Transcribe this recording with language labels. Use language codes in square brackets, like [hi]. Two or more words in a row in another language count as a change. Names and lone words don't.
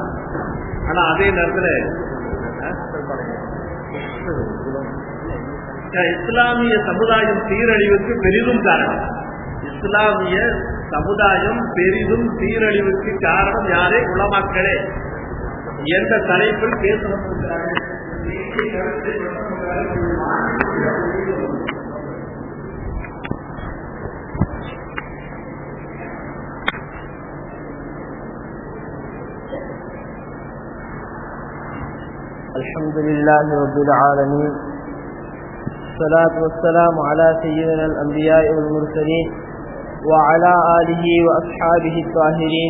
[ta] ஆனா அதே நேரத்தில் இஸ்லாமிய சமுதாயம் சீரழிவுக்கு பெரிதும் காரணம். இஸ்லாமிய சமுதாயம் பெரிதும் சீரழிவுக்கு காரணம் யாரே? உலமாக்களே என்ற தலைப்பில் பேச வந்திருக்கிறார்கள். [ar] الحمد لله رب العالمين، الصلاة والسلام على سيدنا الأنبياء والمرسلين وعلى آله وأصحابه الطاهرين.